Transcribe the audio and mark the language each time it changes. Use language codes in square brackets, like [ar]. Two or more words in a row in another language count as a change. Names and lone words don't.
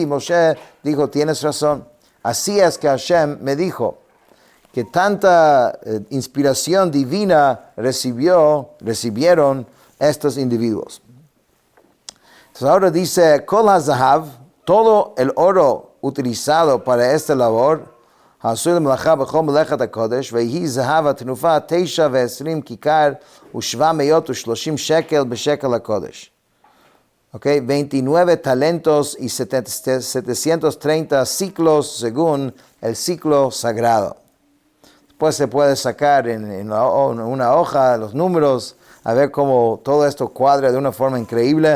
[es] Moshe dijo, tienes razón. Así es que Hashem me dijo que tanta inspiración divina recibieron estos individuos. Entonces ahora dice, [he] כל הזהב, [es] todo el oro utilizado para esta labor, [he] העשוי למלאכה בכל מלאכת הקודש, ויהי זהב התנופה 29 כיכר ו730 שקל בשקל הקודש. [es] Okay, 29 talentos y 730 ciclos según el ciclo sagrado. Después se puede sacar en una hoja los números, a ver cómo todo esto cuadra de una forma increíble.